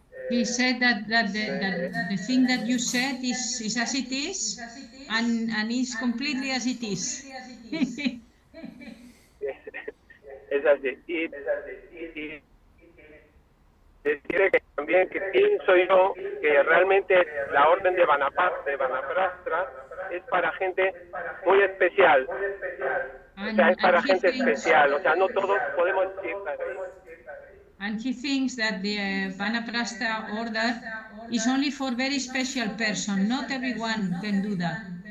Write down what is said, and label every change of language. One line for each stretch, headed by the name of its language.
English: He said that the thing that you said is as it is and is completely as it is.
Spanish: Es así. Y decirle que también que pienso yo que realmente la orden de Vanaprastra es para gente muy especial. O sea, es para gente especial. O sea, no todos podemos ir ahí.
English: And he thinks that the Vanaprastha order is only for very special person. Not everyone can do that.